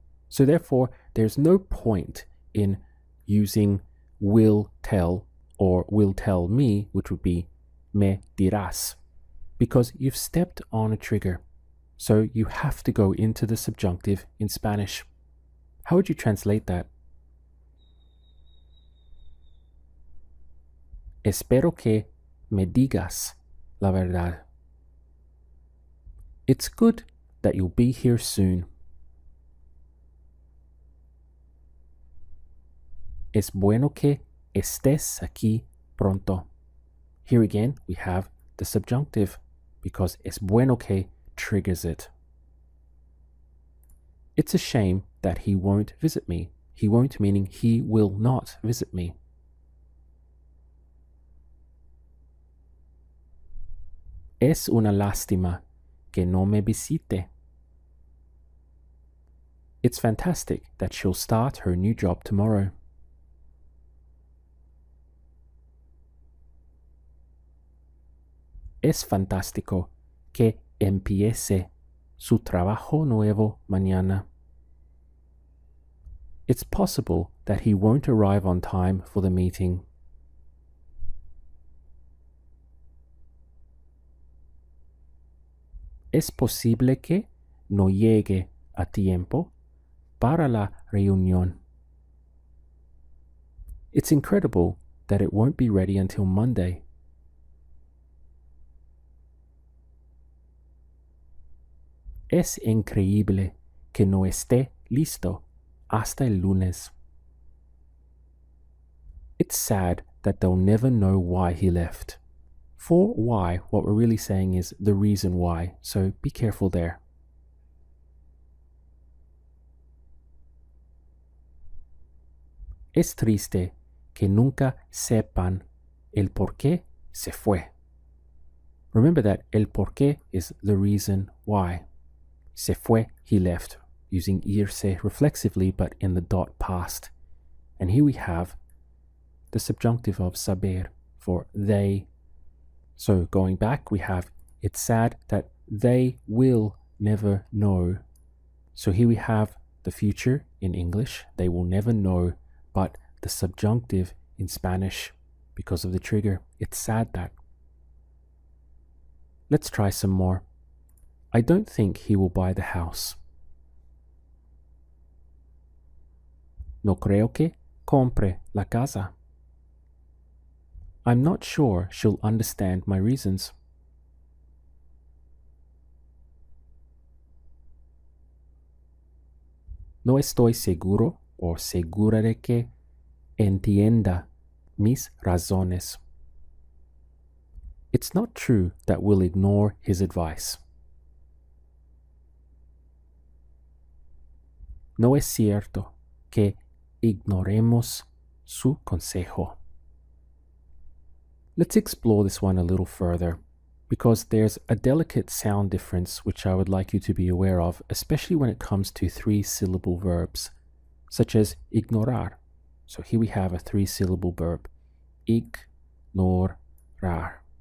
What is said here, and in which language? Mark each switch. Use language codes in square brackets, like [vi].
[en] So therefore, there's no point in using will tell or will tell me, which would be me dirás, because you've stepped on a trigger. So you have to go into the subjunctive in Spanish. How would you translate that? [es] Espero que me digas la verdad. [en] It's good that you'll be here soon. [es] Es bueno que estés aquí pronto. [en] Here again, we have the subjunctive because es bueno que triggers it. It's a shame that he won't visit me. He won't meaning he will not visit me. [es] Es una lástima que no me visite. [en] It's fantastic that she'll start her new job tomorrow. [es] Es fantástico que empiece su trabajo nuevo mañana. [en] It's possible that he won't arrive on time for the meeting. [es] Es posible que no llegue a tiempo para la reunión. [en] It's incredible that it won't be ready until Monday. [es] Es increíble que no esté listo hasta el lunes. [en] It's sad that they'll never know why he left. For why, what we're really saying is the reason why, so be careful there. [es] Es triste que nunca sepan el por qué se fue. [en] Remember that el por qué is the reason why. Se fue, he left, using irse reflexively but in the dot past. And here we have the subjunctive of saber for they. So going back, we have it's sad that they will never know. So here we have the future in English, they will never know, but the subjunctive in Spanish because of the trigger. It's sad that. Let's try some more. I don't think he will buy the house. [es] No creo que compre la casa. [en] I'm not sure she'll understand my reasons. [es] No estoy seguro o segura de que entienda mis razones. [en] It's not true that we'll ignore his advice. [es] No es cierto que ignoremos su consejo. [en] Let's explore this one a little further, because there's a delicate sound difference which I would like you to be aware of, especially when it comes to 3-syllable verbs, such as ignorar. So here we have a 3-syllable verb, ignorar.